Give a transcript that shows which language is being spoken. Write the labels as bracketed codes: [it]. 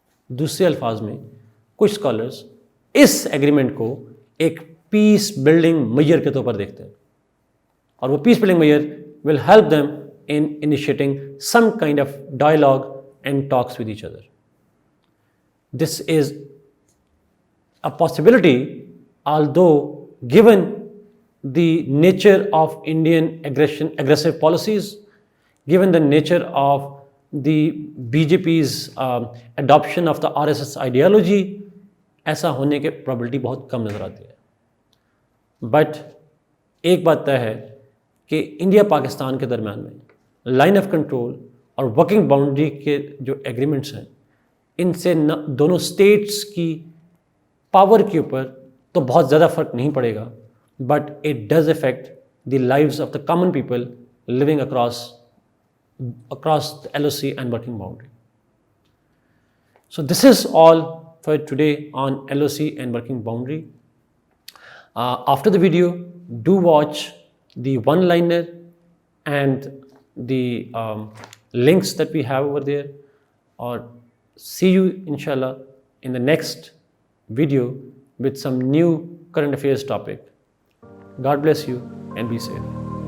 [ur] دوسرے الفاظ میں کچھ اسکالرز اس ایگریمنٹ کو ایک پیس بلڈنگ میئر کے طور پر دیکھتے ہیں، اور [en] وہ peace building measure will help them in initiating some kind of dialogue and talks with each other. This is a possibility although given the nature of Indian aggressive policies, given the nature of the BJP's adoption of the RSS ideology, [ur] ایسا ہونے کے probability بہت کم نظر آتی ہے. But ایک بات طے ہے کہ انڈیا پاکستان کے درمیان میں لائن آف کنٹرول اور ورکنگ باؤنڈری کے جو ایگریمنٹس ہیں، ان سے دونوں اسٹیٹس کی پاور کے اوپر تو بہت زیادہ فرق نہیں پڑے گا، [en] But it does affect the lives of the common people living across the LOC and working boundary. So this is all for today on LOC and working boundary. After the video, do watch the one-liner and the links that we have over there, or see you inshallah in the next video with some new current affairs topic. God bless you and be safe.